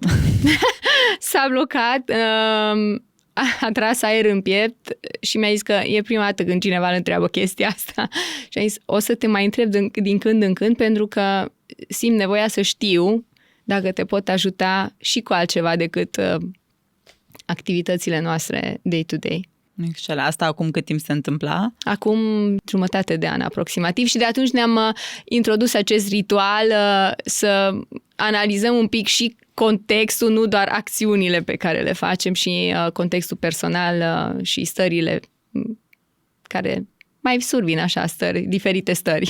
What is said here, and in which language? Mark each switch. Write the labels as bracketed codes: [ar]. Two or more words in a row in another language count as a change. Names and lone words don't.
[ro] S-a blocat, a tras aer în piept și mi-a zis că e prima dată când cineva îl întreabă chestia asta. Și a zis, o să te mai întreb din când în când pentru că simt nevoia să știu dacă te pot ajuta și cu altceva decât activitățile noastre [en] day-to-day. [ro] Excelent. Asta acum cât timp se întâmpla? Acum jumătate de an aproximativ și de atunci ne-am introdus acest ritual să analizăm un pic și contextul, nu doar acțiunile pe care le facem și contextul personal și stările care mai survin așa stări, diferite stări.